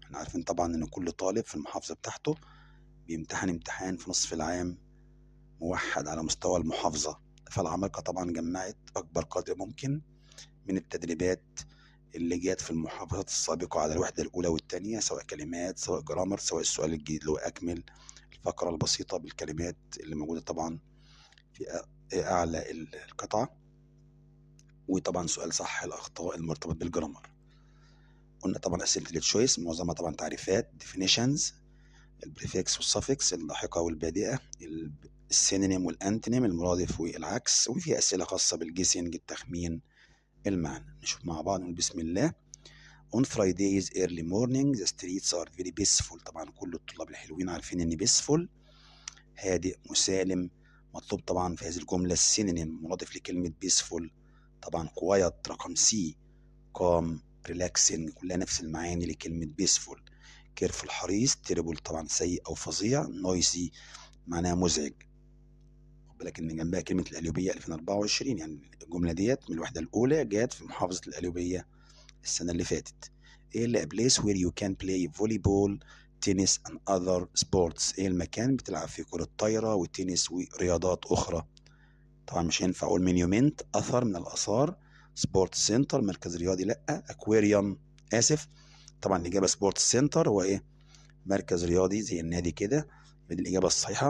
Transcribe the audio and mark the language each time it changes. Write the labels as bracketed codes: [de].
[ar] احنا عارفين طبعا إن كل طالب في المحافظة بتاعته بيمتحن امتحان في نصف العام موحد على مستوى المحافظة، فالعمالقة طبعا جمعت أكبر قدر ممكن من التدريبات اللي جات في المحافظات السابقة على الوحدة الأولى والثانية، سواء كلمات سواء جرامر سواء السؤال الجديد اللي هو أكمل الفقرة البسيطة بالكلمات اللي موجودة طبعا في أعلى القطعة، وطبعا سؤال صح الأخطاء المرتبط بالجرامر. قلنا طبعا أسئلة التشويس معظمها طبعا تعريفات definitions، البريفكس والسفكس اللاحقة والبادئة، السينونيم والأنتونيم المرادف والعكس، وفي أسئلة خاصة بالجيسنج التخمين المعنى. نشوف مع بعض من بسم الله. [en] On Fridays early morning the streets are very peaceful. [ar] طبعا كل الطلاب الحلوين عارفين ان peaceful هادئ مسالم. مطلوب طبعا في هذه الجملة السينونيم مرادف لكلمة peaceful، طبعا quiet رقم سي، calm relaxing كلها نفس المعاني لكلمة peaceful. careful حريص، terrible طبعا سيء أو فظيع، noisy معناها مزعج. خد بالك إن جنبها كلمة القليوبية 2024، يعني الجملة ديت من الوحدة الأولى جات في محافظة القليوبية السنة اللي فاتت. ايه اللي [en] a place where you can play volleyball tennis and other sports. [ar] ايه المكان بتلعب فيه كرة طايرة وتنس ورياضات أخرى. طبعا مش هينفع أقول مونيومنت أثر من الآثار، سبورت سنتر مركز رياضي لأ، أكواريوم آسف. طبعا الإجابة سبورت سنتر هو إيه؟ مركز رياضي زي النادي كده، دي الإجابة الصحيحة.